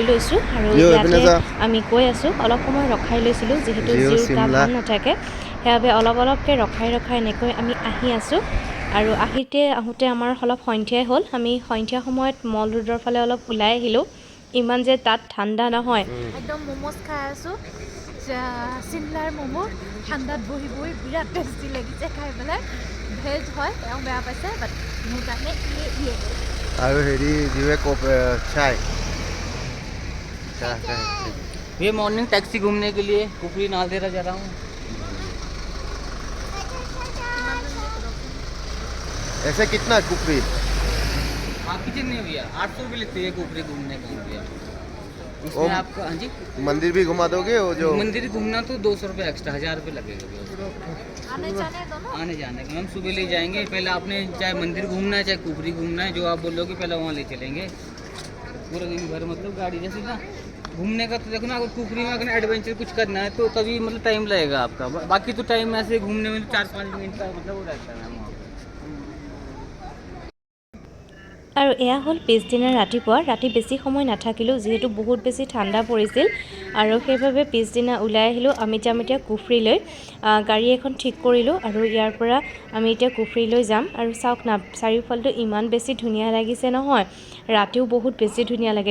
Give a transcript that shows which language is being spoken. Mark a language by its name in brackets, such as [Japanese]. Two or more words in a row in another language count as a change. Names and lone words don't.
[Assamese] লৈছো আৰু ইয়াতে আমি গৈ আছো অলপ সময় ৰখাই লৈছিলো যেহেতু জিউৰ কাম নাথাকে হেয়াবে অলপকে ৰখাই এনেকৈ আমি আহি আছো আৰু আহোতে আমাৰ অলপ সন্ধিয়াই হ'ল আমি সন্ধিয়া সময়ত মল ৰোডৰ ফালে অলপ ওলাই আহিলো ইমান যে তাত ঠাণ্ডা নহয় একদম মোমোস খাই আছো চিমলাৰ মোমো ঠাণ্ডাত বহি বিৰাট টেষ্টি লাগিছে খাই পেলাই ভেজ হয় তেওঁ বেয়া পাইছে বাট মোৰ কাৰণে ইয়ে আৰু হেৰি জিৱে কপ চাই [Hindi] ये मॉर्निंग टैक्सी घूमने के लिए कुफरी नालदेहरा जा रहा हूँ। ऐसे कितना कुफरी? किचन नहीं भैया 800 रुपये लेते हैं कुफरी घूमने के लिए भैया इसमें आपको हाँ जी मंदिर भी घुमा दोगे वो जो मंदिर घूमना तो 200 रुपये एक्स्ट्रा 1000 रुपये लगेगा आने जाने का हम सुबह ले जाएंगे पहले आपने चाहे मंदिर घूमना है चाहे कुफरी घूमना है जो आप बोलोगे पहले वहाँ ले चलेंगे पूरा दिन भर मतलब गाड़ी जैसे ना घूमने का तो देखो ना अगर कुफरी में अगर एडवेंचर कुछ करना है तो तभी मतलब टाइम लगेगा आपका बाकी तो टाइम ऐसे घूमने में 4-5 मिनट का मतलब वो रहता है [Assamese] আৰু এয়া হ'ল পিছদিনা ৰাতি বেছি সময় নাথাকিলো যেহেতু বহুত বেছি ঠাণ্ডা পৰিছিল আৰু সেইভাবে পিছদিনা ওলাই আহিলো আমি যাম এতিয়া কুফৰীলৈ গাড়ী এখন ঠিক কৰিলো আৰু ইয়াৰ পৰা আমি এতিয়া কুফৰীলৈ যাম আৰু চাওক না চাৰিওফালটো ইমান বেছি ধুনীয়া লাগিছে নহয় ৰাতিও বহুত বেছি ধুনীয়া লাগে